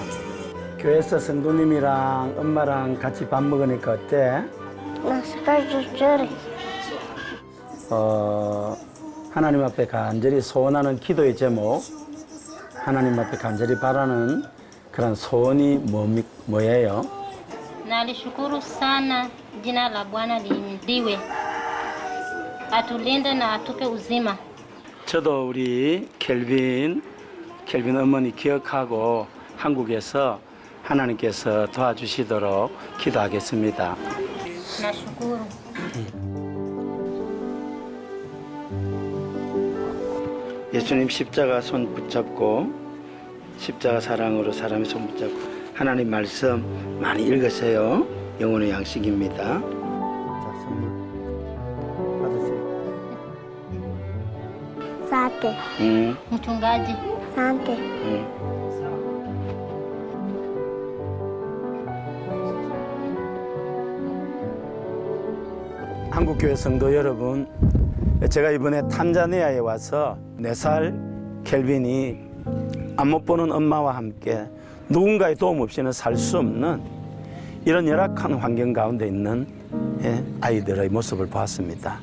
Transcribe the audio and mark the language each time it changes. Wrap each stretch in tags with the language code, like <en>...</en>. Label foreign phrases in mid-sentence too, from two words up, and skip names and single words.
<ko>교회에서 성도님이랑 엄마랑 같이 밥 먹으니까 어때? 하나님 앞에 간절히 소원하는 기도의 제목, 하나님 앞에 간절히 바라는 그런 소원이 뭐예요?</ko> <sw>Nalishukuru sana, jina la Bwana lihimidiwe. Atulinde na atupe uzima.</sw> <ko>저도 우리 켈빈 어머니 기억하고 한국에서 하나님께서 도와주시도록 기도하겠습니다.</ko> <sw>Nashukuru.</sw> <ko>예수님 십자가 손 붙잡고 십자가 사랑으로 사람의 손 붙잡고 하나님 말씀 많이 읽으세요. 영혼의 양식입니다. 자, 선물 받으세요.</ko> <sw>Asante. Mchungaji. Asante.</sw> <ko>한국교회 성도 여러분, 제가 이번에 탄자니아에 와서 4살 켈빈이 안 못 보는 엄마와 함께 누군가의 도움 없이는 살 수 없는 이런 열악한 환경 가운데 있는 아이들의 모습을 보았습니다.</ko>